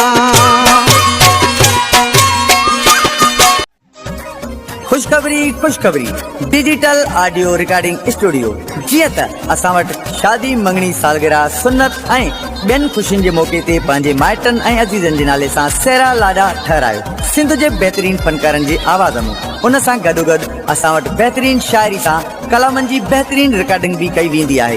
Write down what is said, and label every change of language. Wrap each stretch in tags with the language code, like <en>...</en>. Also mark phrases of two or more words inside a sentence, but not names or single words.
<sd>खुशखबरी डिजिटल ऑडियो रिकॉर्डिंग स्टूडियो। जीअं त असां वटि शादी मंगणी सालगिरह सुन्नत ऐं ॿियनि ख़ुशियुनि जे मौके ते पंहिंजे माइटनि ऐं अज़ीज़नि जे नाले सां सेरा लाॾा ठहरायो सिंध जे बहितरीन फनकारनि जी आवाज़ में। उन सां गॾोगॾु असां वटि बहितरीन शाइरी सां कलामनि जी बहितरीन रिकॉर्डिंग भी कई वेंदी आहे।</sd>